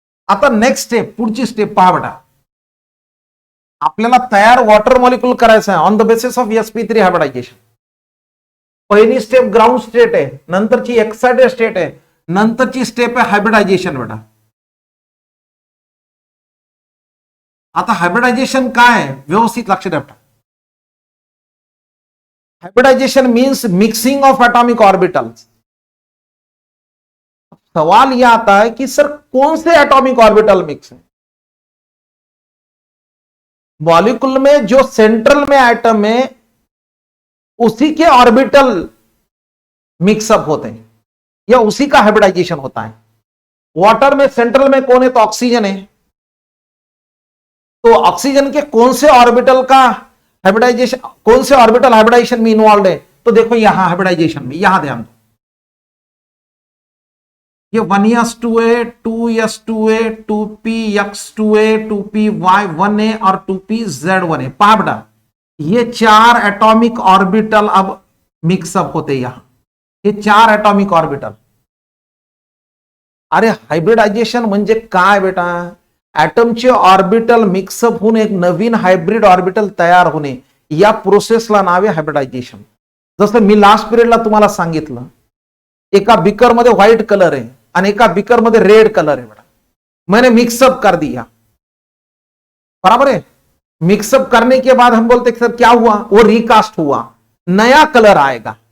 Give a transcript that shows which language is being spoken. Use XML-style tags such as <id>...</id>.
<mr>आता next step, पुढची step पहा बेटा, आपल्याला तयार वॉटर मॉलिक्यूल करायचं आहे</mr> <en>on the basis of</en> <mr>sp3 hybridisation. पहिली स्टेप ग्राउंड स्टेट आहे, नंतरची एक्साइटेड स्टेट आहे, नंतरची स्टेप आहे हायब्रिडायझेशन बेटा। आता हायब्रिडायझेशन काय आहे, व्यवस्थित लक्ष द्या बेटा।</mr> <en>Hybridization means mixing of atomic orbitals.</en> <hi>सवाल यह आता है कि सर कौन से एटॉमिक ऑर्बिटल मिक्स है, मॉलिक्यूल में जो सेंट्रल में एटम है उसी के ऑर्बिटल मिक्सअप होते हैं, या उसी का हाइब्रिडाइजेशन होता है। वाटर में सेंट्रल में कौन है, तो ऑक्सीजन है, तो ऑक्सीजन के कौन से ऑर्बिटल का हाइब्रिडाइजेशन कौन से ऑर्बिटल हाइब्रिडाइजेशन में इन्वॉल्व है? तो देखो यहां हाइब्रिडाइजेशन में, यहां ध्यान दो, ये 1s2a 2s2a 2px2a 2py1a और 2pz1a।</hi> <mr>पहा बेटा,</mr> <hi>ये 4 एटॉमिक ऑर्बिटल अब मिक्सअप होते यहां, ये 4 एटॉमिक ऑर्बिटल।</hi> <mr>अरे हायब्रिडायझेशन म्हणजे काय बेटा? ऍटमचे ऑर्बिटल मिक्सअप होऊन एक नवीन हायब्रिड ऑर्बिटल तयार होणे, या प्रोसेसला नाव आहे हायब्रिडायझेशन। जसं मी लास्ट पिरियडला तुम्हाला सांगितलं, एका बिकर मध्ये व्हाइट कलर है और एका बिकर मध्ये रेड कलर है बेटा,</mr> <hi>मैंने मिक्सअप कर दिया, बराबर है। मिक्सअप करने के बाद हम बोलते सर क्या हुआ? वो रिकास्ट हुआ, नया कलर आएगा।</hi>